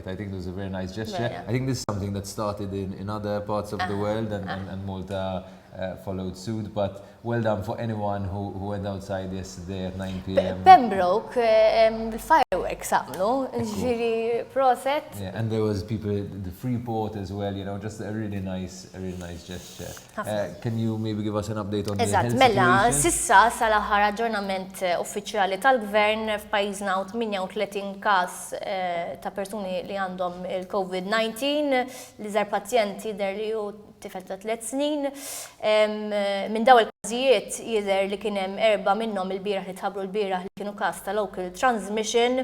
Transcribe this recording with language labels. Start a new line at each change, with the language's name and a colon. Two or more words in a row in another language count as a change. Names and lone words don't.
English: I think it was a very nice gesture. Yeah. I think this is something that started in other parts of the world, and Malta followed suit. But well done for anyone who went outside yesterday at 9 p.m.
Maltese: Pembroke, il-fireworks għamlu, ġiri proset.
English: Yeah, and there was people, the Freeport as well, just a really nice gesture. Can you maybe give us an update on the health
Maltese: Mela,
English: situation?
Maltese: sissa sal-aħħar aġġornament uffiċjali tal-gvern f'pajjiżna 38 każ ta' persuni li għandhom il-COVID-19, li żar pazjenti der li hu tifel ta' 3 snin. Minn daw il-każijiet jidher li kien hemm 4 minnhom il-bieraħ li tħabbru l-bieraħ li kienu każ ta'
English: local transmission.